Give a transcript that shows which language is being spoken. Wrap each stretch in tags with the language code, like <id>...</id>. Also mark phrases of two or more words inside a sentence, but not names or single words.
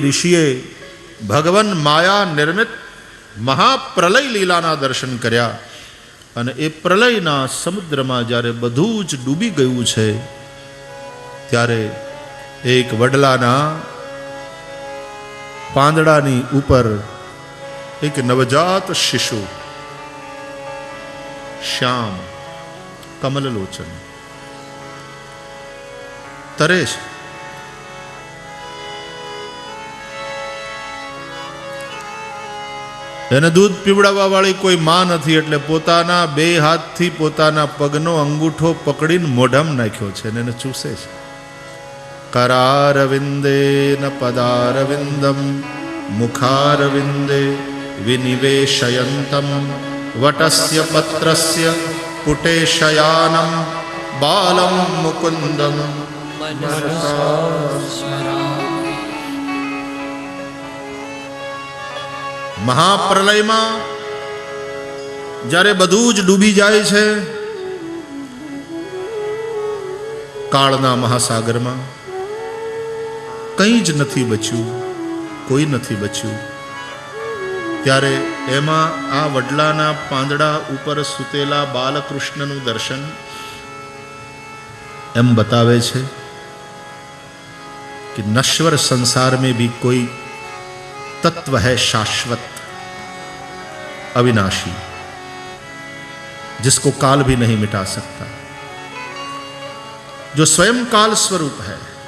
<gu>ઋષિએ ભગવાન માયા નિર્મિત મહાપ્રલય લીલાના દર્શન કર્યા અને એ પ્રલયના સમુદ્રમાં જ્યારે બધું જ ડૂબી ગયું છે ત્યારે એક વડલાના પાંદડાની ઉપર એક નવજાત શિશુ શ્યામ કમલલોચન તરે છે। એને દૂધ પીવડાવવા વાળી કોઈ માં નથી, એટલે પોતાના બે હાથથી પોતાના પગનો અંગૂઠો પકડીને મોઢામાં નાખ્યો છે અને એને ચૂસે છે।</gu> <sa>करारविंदेन पदारविंदम मुखारविंदे विनिवेशयन्तं वटस्य पत्रस्य पुटे शयानं बालं मुकुंदम मनसा स्मरामि।</sa> <gu>महाप्रलयમાં જ્યારે બધું જ ડૂબી જાય છે કાળના મહાસાગરમાં, કંઈ જ નથી બચ્યું, કોઈ નથી બચ્યું. ત્યારે એમાં આ વડલાના પાંદડા ઉપર સૂતેલા બાલકૃષ્ણનું દર્શન એમ બતાવે છે</gu> <hi>कि नश्वर संसार में भी कोई तत्व है शाश्वत, अविनाशी, जिसको काल भी नहीं मिटा सकता, जो स्वयं काल स्वरूप है.</hi>